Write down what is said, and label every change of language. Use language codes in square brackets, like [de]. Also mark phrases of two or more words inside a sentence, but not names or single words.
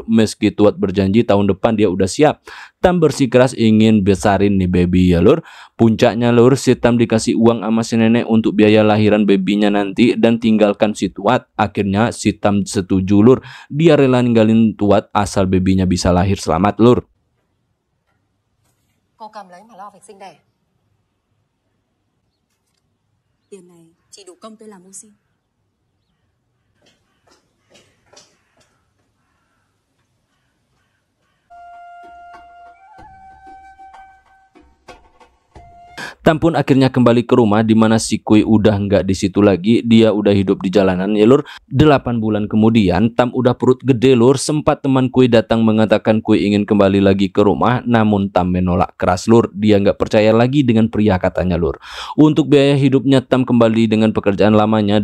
[id] Meski Tuat berjanji tahun depan dia udah siap, Tam bersikeras ingin besarin nih baby ya lur. Puncaknya lur, si Tam dikasih uang sama si nenek untuk biaya lahiran babynya nanti dan tinggalkan si Tuat. Akhirnya si Tam setuju lur. Dia rela ninggalin Tuat asal babynya bisa lahir selamat lur. [vi] Cô cầm lấy mà lo việc sinh đẻ. Tiền này chỉ đủ công tôi làm mưu sinh. [id] Tam pun akhirnya kembali ke rumah, dimana si Kui udah nggak di situ lagi. Dia udah hidup di jalanan ya lur. 8 bulan kemudian Tam udah perut gede lur. Sempat teman Kui datang mengatakan Kui ingin kembali lagi ke rumah, namun Tam menolak keras lur. Dia nggak percaya lagi dengan pria katanya lur. Untuk biaya hidupnya Tam kembali dengan pekerjaan lamanya.